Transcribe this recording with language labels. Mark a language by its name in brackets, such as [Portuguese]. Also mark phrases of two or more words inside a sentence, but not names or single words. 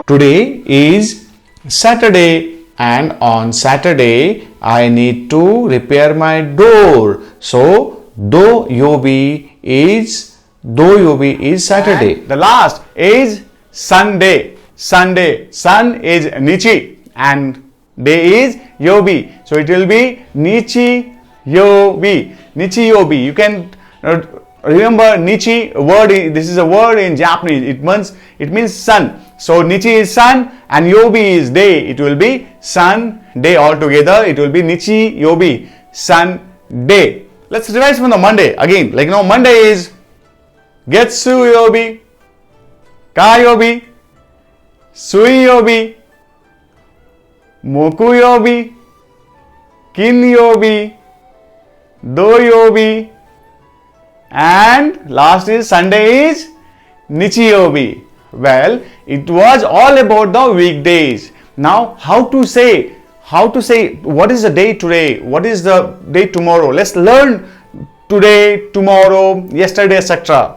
[English] Today is Saturday and on Saturday I need to repair my door. So [Japanese] 土曜日 [English] is Saturday. And the last is Sunday. Sunday. Sun is Nichi and day is yobi. So it will be [Japanese] 日曜日. 日曜日. [English] You can remember Nichi word. This is a word in Japanese. It means sun. So Nichi is sun and yobi is day. It will be sun day altogether. It will be [Japanese] 日曜日, [English] sun day. Let's revise from the Monday again. Monday is [Japanese] 月曜日、火曜日、水曜日、木曜日、金曜日、土曜日, [English] and last is Sunday is [Japanese] 日曜日. [English] Well, it was all about the weekdays. Now how to say what is the day today, what is the day tomorrow. Let's learn today, tomorrow, yesterday, etc.